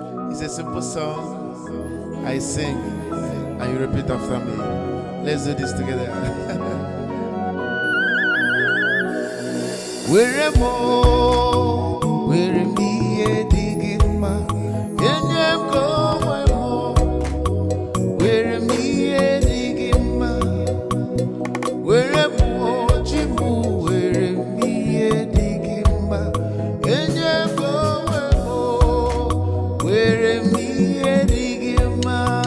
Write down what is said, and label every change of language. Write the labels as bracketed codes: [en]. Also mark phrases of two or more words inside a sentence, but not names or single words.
[en] It's a simple song I sing, and you repeat after me. Let's do this together. [ig] Were mo, were m ihe dị gị mma, enye m ka o nwe m. Were m ihe dị gị mma, were m o, chi m, were m ihe dị gị mma, enye m ka o nwe m, were m ihe dị gị mma.